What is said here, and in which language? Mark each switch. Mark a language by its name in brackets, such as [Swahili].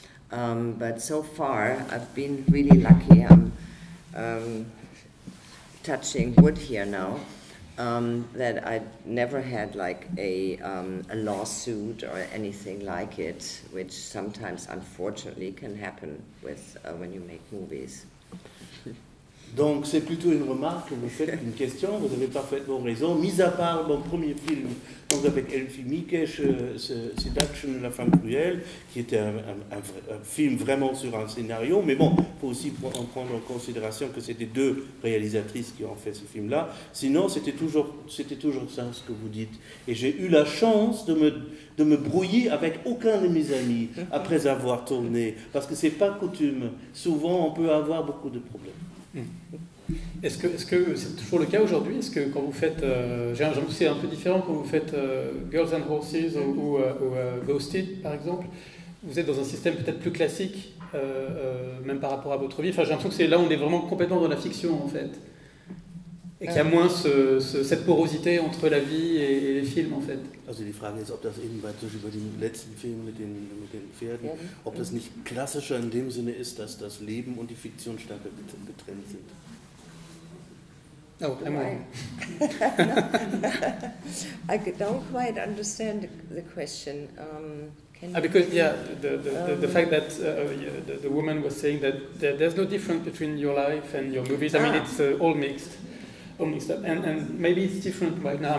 [English] But so far, I've been really lucky. I'm touching wood here now, that I never had like a lawsuit or anything like it, which sometimes, unfortunately, can happen with when you make movies. [French] Donc c'est plutôt une remarque que vous faites qu'une question, vous avez parfaitement raison. Mis à part mon premier film, donc avec Elfie Mikes, Seduction, La femme cruelle, qui était un film vraiment sur un scénario, mais bon, il faut aussi prendre en considération que c'était 2 réalisatrices qui ont fait ce film-là. Sinon, c'était toujours ça ce que vous dites. Et j'ai eu la chance de me brouiller avec aucun de mes amis après avoir tourné, parce que c'est pas coutume. Souvent, on peut avoir beaucoup de problèmes. Est-ce que c'est toujours le cas aujourd'hui? Est-ce que quand vous faites, j'ai l'impression que c'est un peu différent quand vous faites Girls and Horses ou Ghosted par exemple, vous êtes dans un système peut-être plus classique, même par rapport à votre vie. Enfin, j'ai l'impression que c'est là où on est vraiment complètement dans la fiction en fait, et qu'il y a moins cette porosité entre la vie et les films en fait. [German] Also die Frage ist, ob das eben über den letzten Film mit den Pferden, ob das nicht klassischer in dem Sinne ist, dass das Leben und die Fiktion stärker getrennt sind. [English] Oh, I don't quite understand the question. Because the fact that the woman was saying that there's no difference between your life and your movies. I mean, it's all mixed up, and maybe it's different right now.